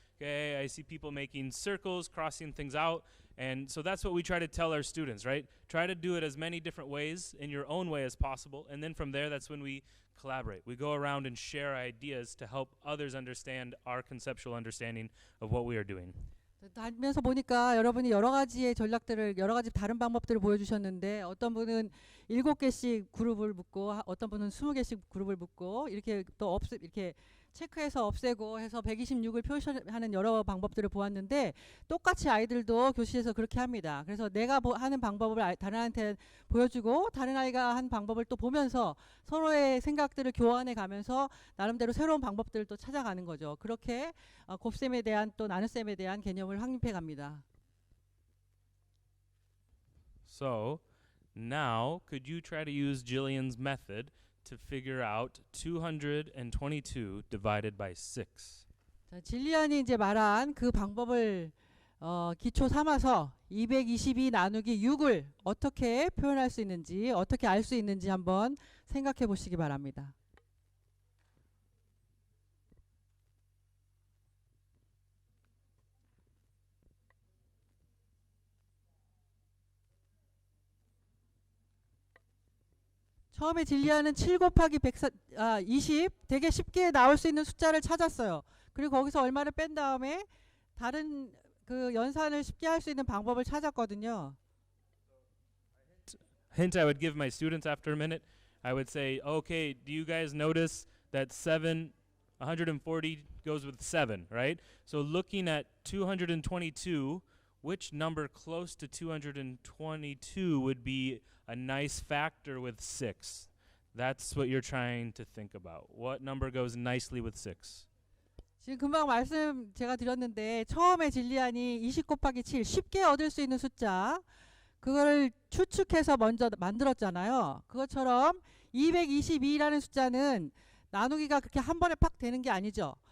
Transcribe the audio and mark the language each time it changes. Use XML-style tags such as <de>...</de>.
<en>Okay, I see people making circles, crossing things out. And so that's what we try to tell our students, right? Try to do it as many different ways in your own way as possible. And then from there, that's when we collaborate. We go around and share ideas to help others understand our conceptual understanding of what we are doing.</en> <ko>다니면서 보니까 여러분이 여러 가지의 전략들을 여러 가지 다른 방법들을 보여주셨는데 어떤 분은 7개씩 그룹을 묶고 어떤 분은 20개씩 그룹을 묶고 이렇게 또 이렇게 체크해서 없애고 해서 126을 표시하는 여러 방법들을 보았는데 똑같이 아이들도 교실에서 그렇게 합니다. 그래서 내가 하는 방법을 다른 아이한테 보여주고 다른 아이가 한 방법을 또 보면서 서로의 생각들을 교환해 가면서 나름대로 새로운 방법들을 또 찾아가는 거죠. 그렇게 곱셈에 대한 또 나눗셈에 대한 개념을 확립해 갑니다.</ko> <en>So now could you try to use Jillian's method to figure out 222 divided by 6?</en> <ko>자, 질리안이 이제 말한 그 방법을 기초 삼아서 222 나누기 6을 어떻게 표현할 수 있는지 어떻게 알 수 있는지 한번 생각해 보시기 바랍니다. 처음에 진리안은 7 곱하기 20 되게 쉽게 나올 수 있는 숫자를 찾았어요. 그리고 거기서 얼마를 뺀 다음에 다른 그 연산을 쉽게 할 수 있는 방법을 찾았거든요.</ko> <en>Hint I would give my students after a minute, I would say, okay, do you guys notice that 140 goes with 7, right? So looking at 222, which number close to 222 would be a nice factor with 6? That's what you're trying to think about. What number goes nicely with 6?</en> <ko>지금 금방 말씀 제가 드렸는데 처음에 진리안이 20 곱하기 7 쉽게 얻을 수 있는 숫자 그거를 추측해서 먼저 만들었잖아요. 그것처럼 222라는 숫자는 나누기가 그렇게 한 번에 팍 되는 게 아니죠.</ko>